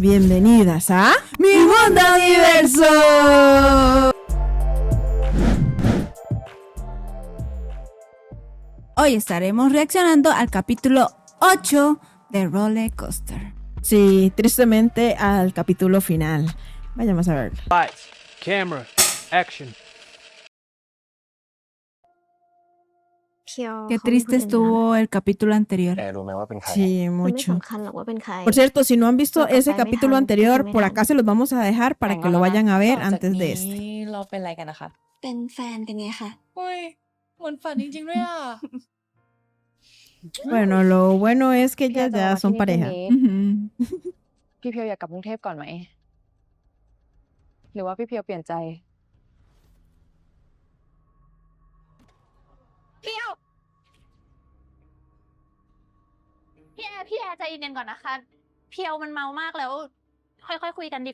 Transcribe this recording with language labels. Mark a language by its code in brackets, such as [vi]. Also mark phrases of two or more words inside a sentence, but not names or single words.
[es] Bienvenidas a Mi Mundo Diverso. Hoy estaremos reaccionando al capítulo 8 de Roller Coaster. Sí, tristemente al capítulo final. Vayamos a verlo. [en] Lights, camera, action. [es] Qué triste estuvo el capítulo anterior. [th] แอร์รู้ไหมว่าเป็นใคร [es] Sí, [th] มันไม่ [es] mucho. [th] สำคัญหรอกว่าเป็นใคร [es] Por cierto, si no han visto Creo que ese fue capítulo Mehan, anterior, Mehan. por acá se los vamos a dejar para que lo vayan a ver [th] ต่อจาก [es] antes de este. [th] นี้เราเป็นอะไรกันนะคะ เป็นแฟนกันไงคะ เฮ้ยเหมือนฝันจริงๆด้วยอ่ะ [es] Bueno, lo bueno es que ellas ya son pareja. อืม [th] พี่เพียวอยากกลับกรุงเทพก่อนไหม หรือว่าพี่เพียวเปลี่ยนใจ เพียวพี่แอร์ใจเย็นๆก่อนนะคะ เพียวมันเมามากแล้ว ค่อยๆคุยกันดี